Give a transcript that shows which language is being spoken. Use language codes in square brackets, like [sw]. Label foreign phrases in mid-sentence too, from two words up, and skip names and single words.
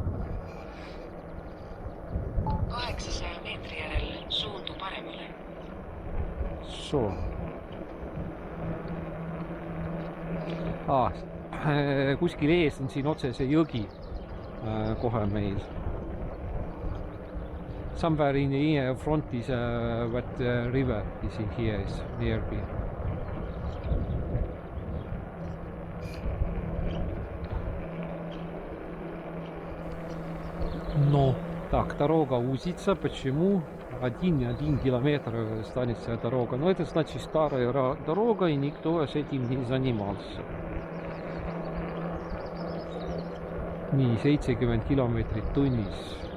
[et] 800 meetri järel suundu paremale. Kuskil ees on siin otse see jõgi kohe meil. [en] Somewhere in the front is what river is in here is nearby. [ru] Но Так, дорога Узица. Почему? 1 километр станется дорога. Но это значит старая дорога, и никто с этим не занимался. [et] Nii, 70 kilomeetrit tunnis.